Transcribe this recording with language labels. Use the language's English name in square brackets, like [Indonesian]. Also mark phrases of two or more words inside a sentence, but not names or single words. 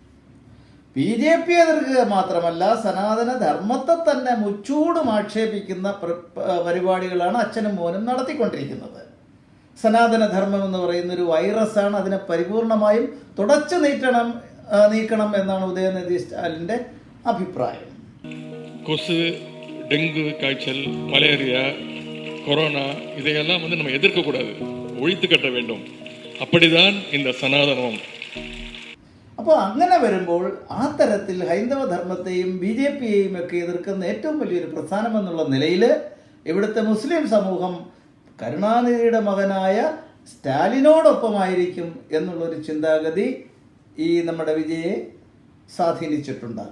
[Malayalam] BJP എതിർക്കുക മാത്രമല്ല, സനാതന ധർമ്മത്തെ തന്നെ മുച്ചൂടും ആക്ഷേപിക്കുന്ന പരിപാടികളാണ് അച്ഛനും മോനും നടത്തിക്കൊണ്ടിരിക്കുന്നത്. സനാതന ധർമ്മം എന്ന് പറയുന്ന ഒരു വൈറസാണ്. അതിനെ പരിപൂർണമായും തുടച്ചു നീക്കണം എന്നാണ് ഉദയനിധി സ്റ്റാലിൻ്റെ അഭിപ്രായം. [Tamil] கொசு, டெங்கு காய்ச்சல், மலேரியா, கொரோனா இதையெல்லாம் நம்ம எதிர்க்கக்கூடாது, ஒழித்து கட்ட வேண்டும். அப்படிதான் இந்த സനാതനം. [Malayalam] അപ്പോൾ അങ്ങനെ വരുമ്പോൾ ആ തരത്തിൽ ഹൈന്ദവ ധർമ്മത്തെയും BJPയെയും ഒക്കെ എതിർക്കുന്ന ഏറ്റവും വലിയൊരു പ്രസ്ഥാനം എന്നുള്ള നിലയിൽ ഇവിടുത്തെ മുസ്ലിം സമൂഹം കരുണാനിധിയുടെ മകനായ സ്റ്റാലിനോടൊപ്പമായിരിക്കും എന്നുള്ളൊരു ചിന്താഗതി ഈ നമ്മുടെ വിജയെ സ്വാധീനിച്ചിട്ടുണ്ടാകും.